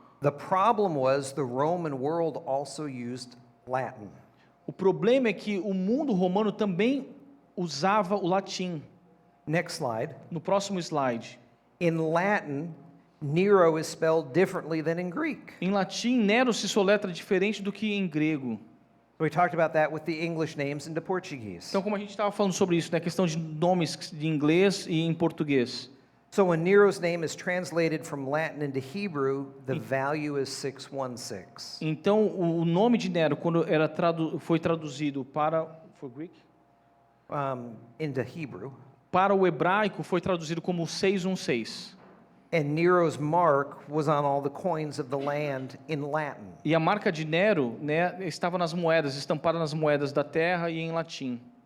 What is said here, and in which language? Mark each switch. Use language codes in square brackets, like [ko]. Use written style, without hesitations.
[en] The problem was the Roman world also used Latin. [pt] O problema é que o mundo romano também usava o latim. [en] Next slide. [pt] No próximo slide. [en] In Latin, Nero is spelled differently than in Greek. [pt] Em latim, Nero se soletra diferente do que em grego. [en] We talked about that with the English names into Portuguese. [pt] Então, como a gente estava falando sobre isso, né, questão de nomes de inglês e em português. [en] So when Nero's name is translated from Latin into Hebrew, the value is 616. [pt] Então, o nome de Nero, quando foi traduzido para Greek? [en] Into Hebrew. [pt] Para o hebraico, foi traduzido como 616. [en] And Nero's mark was on all the coins of the land in Latin. [pt] E a marca de Nero, né, estava nas moedas, estampada nas moedas da terra e em latim.